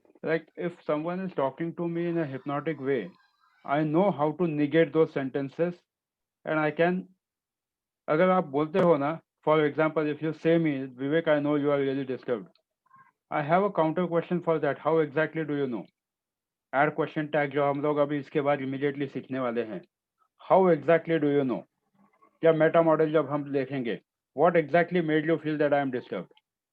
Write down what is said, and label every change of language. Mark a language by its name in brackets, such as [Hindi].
[English] Like if someone is talking to me in a hypnotic way, I know how to negate those sentences, and I can. [Hindi] अगर आप बोलते हो ना, [English] for example, if you say me, Vivek, I know you are really disturbed. I have a counter question for that. How exactly do you know? Add question tag [Hindi] जो हम लोग अभी इसके बाद immediately सीखने वाले हैं. [English] How exactly do you know? [Hindi] क्या मेटा मॉडल जब हम देखेंगे, [English] what exactly made you feel that I am disturbed?